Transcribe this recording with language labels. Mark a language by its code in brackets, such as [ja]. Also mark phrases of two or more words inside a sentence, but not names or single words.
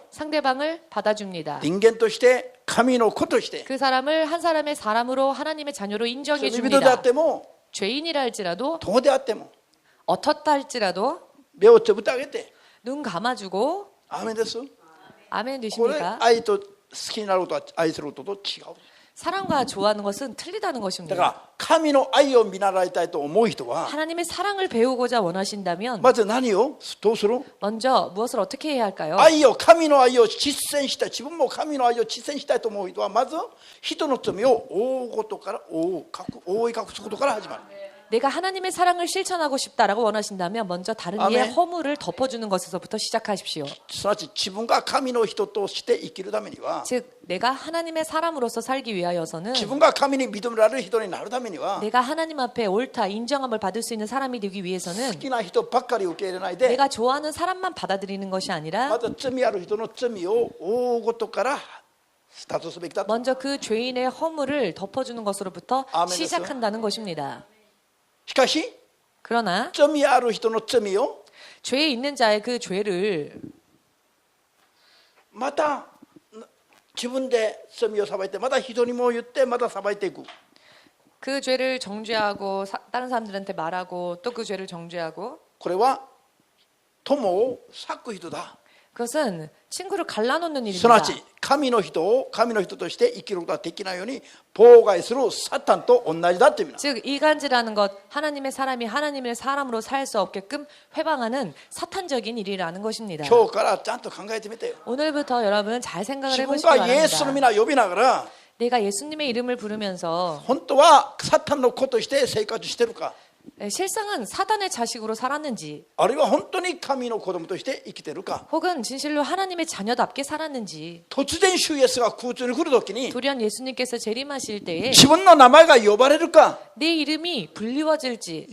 [ko] 상대방을 받아줍니다. [ja] 人間として神の子として [ko] 그 사람을 한 사람의 사람으로 하나님의 자녀로 [ja] 罪 [ko] 인정해 [ja] 人であっ [ko] 줍니다. [ja] ても [ko] 죄인이라 할지라도 [ja] 友であっても [ko] 어떻다 할지라도 [ja] 目をつぶってあげて [ko] 눈 감아주고 [ja] アーメンです。 [ko] 아멘 [ja] これ [ko] 되십니까? [ja] 愛と好きになることは愛することと違う。 [ko] 사랑과 좋아하는 것은 틀리다는 [ja] だ [ko] 것입니다. [ja] から神の愛を見習いたいと思う人は [ko] 하나님의 사랑을 배우고자 원하신다면 [ja] まず何をどうする？ [ko] 먼저 무엇을 어떻게 해야 할까요? [ja] 愛を神の愛を実践したい、自分も神の愛を実践したいと思う人はまず人の罪を覆うことから覆い隠すことから始まる。 [ko] 내가 하나님의 사랑을 실천하고 싶다라고 원하신다면 먼저 다른 이의 아멘. 허물을 덮어주는 것에서부터 시작하십시오. [ja] すなわち自分が神の人として生きるためには [ko] 즉 내가 하나님의 사람으로서 살기 위하여서는 [ja] 自分が神に認められる人になるためには [ko] 내가 하나님 앞에 옳다 인정함을 받을 수 있는 사람이 되기 [ja] 好 [ko] 위해서는 [ja] きな人ばっかり受け入れないで [ko] 내가 좋아하는 사람만 받아들이는 것이 [ja] ま [ko] 아니라 [ja] ず罪ある人の罪を覆うことからスタートすべきだと。 [ko] 먼저 그 죄인의 허물을 덮어주는 것으로부터 아멘. 시작한다는 것입니다. [ja] しかし [ko] 그러나 [ja] 罪ある人の罪を [ko] 죄에 있는 자의 그 죄를 [ja] また自分で罪を裁いてまた人にも言ってまた裁いていく。 [ko] 그 죄를 정죄하고 다른 사람들한테 말하고 또 그 죄를 정죄하고 [ja] これは友を割く人だ。 [ko] 그것은 친구를 갈라놓는 [ja] すなわ [ko] 일입니다. [ja] ち神の人を神の人として生きることができないように妨害するサタンと同じだって意味だ。 [ko] 즉 이간질하는 것, 하나님의 사람이 하나님의 사람으로 살 수 없게끔 회방하는 사탄적인 일이라는 것입니다. [ja] 今日からちゃんと考えてみてよ。 [ko] 오늘부터 여러분 잘 생각을 [ja] 自分 [ko] 해보시기 [ja] がイエスの [ko] 바랍니다. [ja] 皆呼びながら [ko] 내가 예수님의 이름을 부르면서 [ja] 本当はサタンの子として生活してるか、 [ko] 실상은 사단의 자식으로 살았는지 [ja] あるいは本当に神の子供として生きてるか。 [ko] 혹은 진실로 하나님의 자녀답게 살았는지 [ja] 突然主イエスが空中に来るときに [ko] 돌연 예수님께서 재림하실 때에 [ja] 自分の名前が呼ばれるか [ko] 내 이름이 불리워질지